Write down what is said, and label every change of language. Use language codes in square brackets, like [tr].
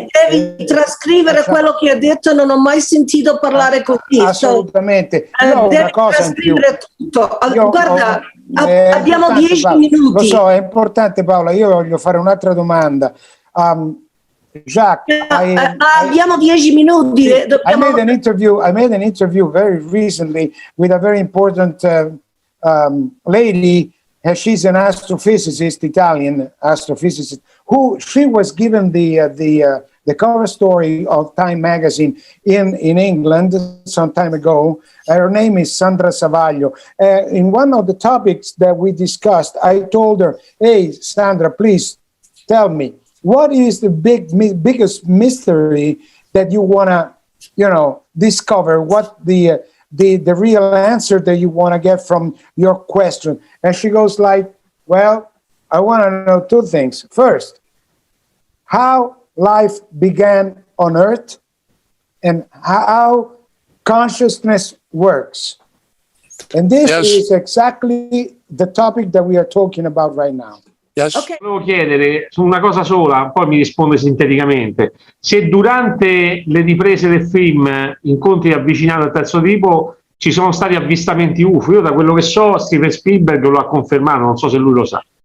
[it] Devi trascrivere quello che ha detto, non ho mai sentito parlare così. Assolutamente. Devi trascrivere tutto. Guarda, abbiamo 10 minuti. Lo so, è importante, Paola. Io voglio fare un'altra domanda. Jacques, abbiamo 10 minuti. [en] I made an interview very recently with a very important lady. She's an astrophysicist, Italian astrophysicist, who she was given the cover story of Time magazine in England some time ago. Her name is Sandra Savaglio. In one of the topics that we discussed, I told her, "Hey, Sandra, please tell me, what is the biggest mystery that you want to, discover? What the real answer that you want to get from your question?" And she goes like, "Well, I want to know two things. First, how life began on Earth and how consciousness works." And this is exactly the topic that we are talking about right now. Yes. Okay. [it] Volevo chiedere su una cosa sola, poi mi risponde sinteticamente. Se durante le riprese del film Incontri avvicinati al terzo tipo ci sono stati avvistamenti UFO. Io da quello che so Steven Spielberg lo ha confermato, non so se lui lo sa.